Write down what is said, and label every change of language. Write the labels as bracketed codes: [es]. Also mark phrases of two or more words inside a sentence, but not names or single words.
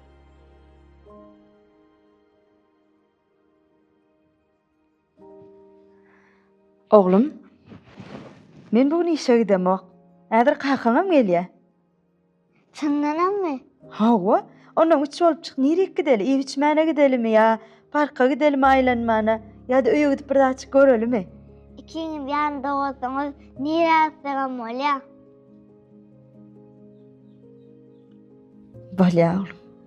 [tk] Oglum, men bugün işe gidemok. Häzir kakanyň gelýär. Çyndanamy? Hawa, ondan üç bolup çık, nereye gideli? Ev içmäne gidelimi ya? Parka gidelimi aýlanmana? Ya da öýe gidip bir daha çık görelimi? İkiňiz ýanynda bolsaňyz nirasam bolýar? Bolýar oglum.